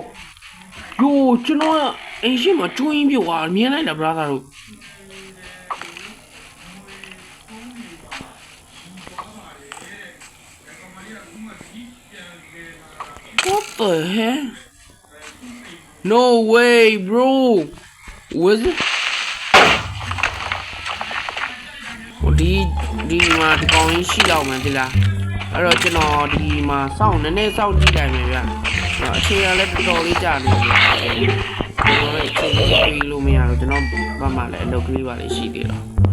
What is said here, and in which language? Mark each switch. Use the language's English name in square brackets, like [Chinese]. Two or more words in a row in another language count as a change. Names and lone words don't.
[Burmese] Yo, ကျွန်တော်အိမ်ရှိမှာကျွင်းပြုတ်သွားမြင်လိုက်လား brother တို့ [English] What the heck? No way, bro. Was it? [Burmese] ဒီမှာဒီကောင်ကြီးရှိတော့မှဒီလားအဲ့တော့ကျွန်တော်ဒီမှာစောင့်နည်းနည်းစောင့်ကြည့်လိုက်မယ်ဗျအချိန်ရလည်းတော်တော်လေးကြာနေပြီကျွန်တော်လည်းချိန်ပြီးလို့မရတော့ကျွန်တော်ဘာမှလည်းအလုပ်ကလေးပါလေးရှိသေးတော့